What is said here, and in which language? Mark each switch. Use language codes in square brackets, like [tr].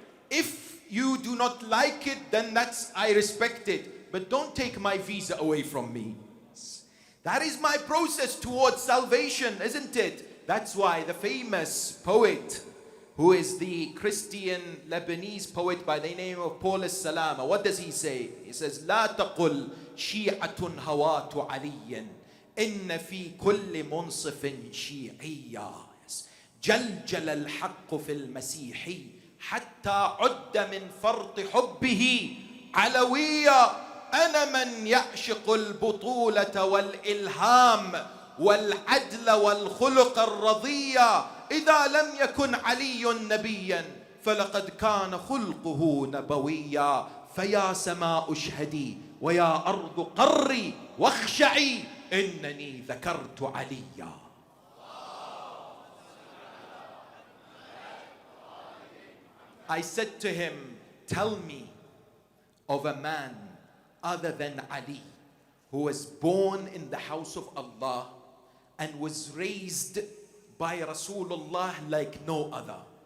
[en] If you do not like it, then I respect it. But don't take my visa away from me. That is my process towards salvation, isn't it? That's why the famous poet, who is the Christian Lebanese poet by the name of Paul Salama, what does he say? He says, [ar] لا تقل شيعة هوات علي إن في كل منصف شيعية جلجل الحق في المسيح حتى عد من فرط حبه علوية. أنا من يعشق البطولة والإلهام والعدل والخلق الرضية. إذا لم يكن علي نبيا فلقد كان خلقه نبويا. فيا سماء اشهدي ويا أرض قري واخشعي إنني ذكرت عليا. [en] I said to him, tell me of a man other than Ali who was born in the house of Allah and was raised by Rasulullah like no other.